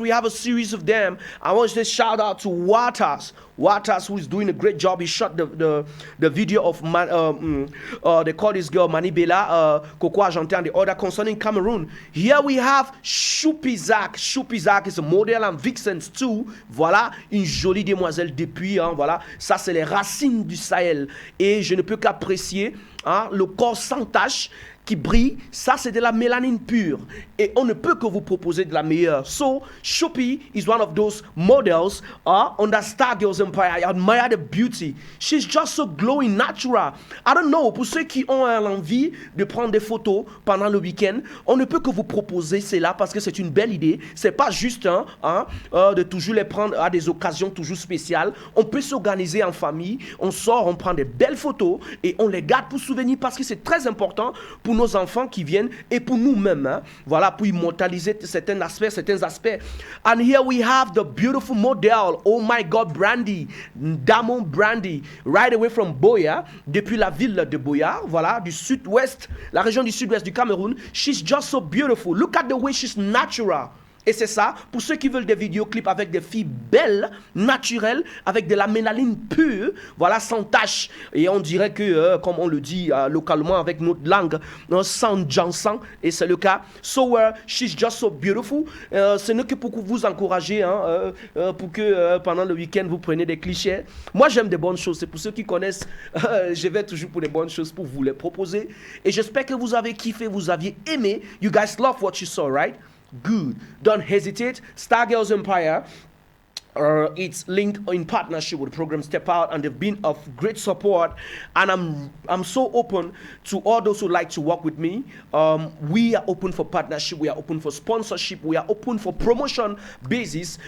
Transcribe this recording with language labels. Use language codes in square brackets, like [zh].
[en] We have a series of them. I want to say shout out to Waters, who is doing a great job. He shot the video of they call this girl Manibela, Coco Argentin, and the other concerning Cameroon. Here we have Choupizak. Choupizak is a model and vixen too. [fr] Voilà, une jolie demoiselle depuis. Hein, voilà, ça c'est les racines du Sahel. Et je ne peux qu'apprécier le corps sans tache qui brille, ça c'est de la mélanine pure et on ne peut que vous proposer de la meilleure. [en] So Choupie is one of those models on that Star Girls Empire. I admire the beauty. She's just so glowing, natural. I don't know, [fr] pour ceux qui ont l'envie de prendre des photos pendant le week-end, on ne peut que vous proposer cela parce que c'est une belle idée. C'est pas juste de toujours les prendre à des occasions toujours spéciales. On peut s'organiser en famille, on sort, on prend des belles photos et on les garde pour souvenir parce que c'est très important pour nos enfants qui viennent et pour nous-mêmes, voilà, pour immortaliser certains aspects. [en] And here we have the beautiful model, oh my God, Brandy, Damon Brandy, right away from Boya, [fr] depuis la ville de Boya, voilà, du sud-ouest, la région du sud-ouest du Cameroun. [en] She's just so beautiful. Look at the way she's natural. [fr] Et c'est ça, pour ceux qui veulent des vidéoclips avec des filles belles, naturelles, avec de la mélanine pure, voilà, sans tache. Et on dirait que, comme on le dit localement avec notre langue, sans jansan, et c'est le cas. So, she's just so beautiful. Ce n'est que pour vous encourager, pour que pendant le week-end, vous preniez des clichés. Moi, j'aime des bonnes choses. C'est pour ceux qui connaissent, je vais toujours pour des bonnes choses pour vous les proposer. Et j'espère que vous avez kiffé, vous aviez aimé. [en] You guys love what you saw, right? Good. Don't hesitate. Star Girls Empire. It's linked in partnership with the program Step Out, and they've been of great support. And I'm so open to all those who like to work with me. We are open for partnership, we are open for sponsorship, we are open for promotion basis.